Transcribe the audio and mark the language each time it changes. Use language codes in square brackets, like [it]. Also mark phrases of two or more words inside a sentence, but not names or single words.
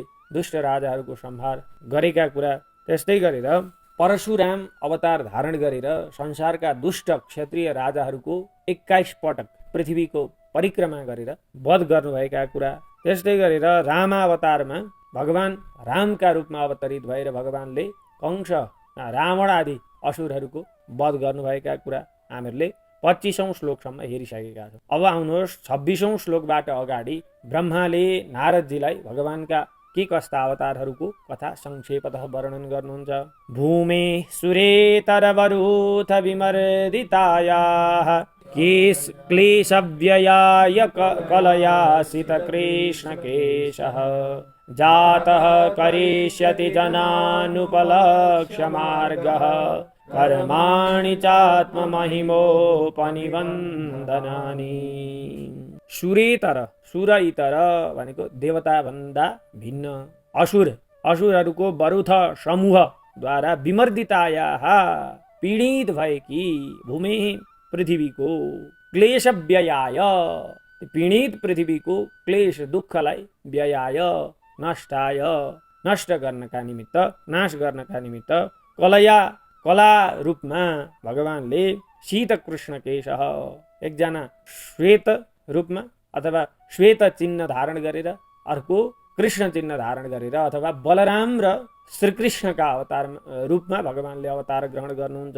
[ne] दुष्ट राजाहरूको संहार गरेका कुरा, त्यस्तै गरेर परशुराम अवतार धारण गरेर संसारका दुष्ट क्षत्रिय राजाहरूको 21 पटक पृथ्वीको परिक्रमा गरेर वध गर्नुभएका कुरा, त्यस्तै गरेर रामावतारमा भगवान रामका रूपमा अवतरित भएर भगवानले कंस, रावण आदि असुरहरूको वध गर्नुभएका कुरा हामीहरूले 25औं श्लोकसम्म हेरिसकेका छौँ। अब आउनुहोस् 26औं श्लोकबाट अगाडि ब्रह्माले नारदजीलाई भगवानका के कस्ता अवतारहरूको कथा संक्षेपतः वर्णन गर्नुहुन्छ। [sa] भूमे सुरेतरवरूथ विमर्दितायाः क्लेशव्ययाय कलयासित कृष्णकेशः जातः करिष्यति जनानुपलक्ष्य मार्गः कर्माणि चात्ममहिमोपनिबन्धनानि। [ne] सुरेतर, सुर इतर भनेको देवता भन्दा भिन्न असुरहरूको वरुथ समूहद्वारा विमर्दितायाः पीडित भएकी भूमि पृथ्वीको क्लेशव्ययाय पीडित पृथ्वीको क्लेश दुःखलाई [sa] व्ययाय नष्टाय [ne] नष्ट गर्नका निमित्त, नाश गर्नका निमित्त कला रूपमा भगवानले [sa] शीत कृष्ण केशः [ne] एकजना श्वेत रूपमा अथवा श्वेत चिन्ह धारण गरेर, अर्को कृष्ण चिन्ह धारण गरेर, अथवा बलराम र श्रीकृष्णका अवतार रूपमा भगवानले अवतार ग्रहण गर्नुहुन्छ।